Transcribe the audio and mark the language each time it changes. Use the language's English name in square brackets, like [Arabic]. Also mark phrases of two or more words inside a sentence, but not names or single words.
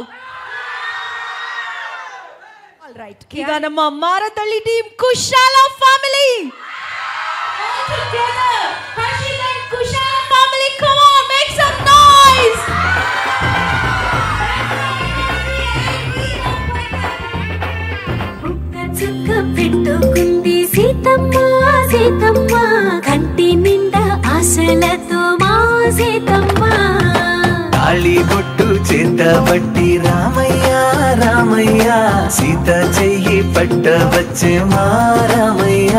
[Kannada] ರೈಟ್, ಈಗ ನಮ್ಮ ಮಾರತಳ್ಳಿ ಟೀಮ್ ಕುಶಾಲ ಫ್ಯಾಮಿಲಿ ಹರ್ಷಿತ್ ಅಂಡ್ ಕುಶಾಲ ಫ್ಯಾಮಿಲಿ, [English] come on, make some noise. [Telugu] చుక్క పెట్టుకుంది సీతమ్మ సీతమ్మ కంటి నిండా ఆశలతో మా సీతమ్మ తాళి బొట్టు చేత బట్టి రామయ్య రామయ్య సీత చెయ్యి పట్ట వచ్చే మా రామయ్య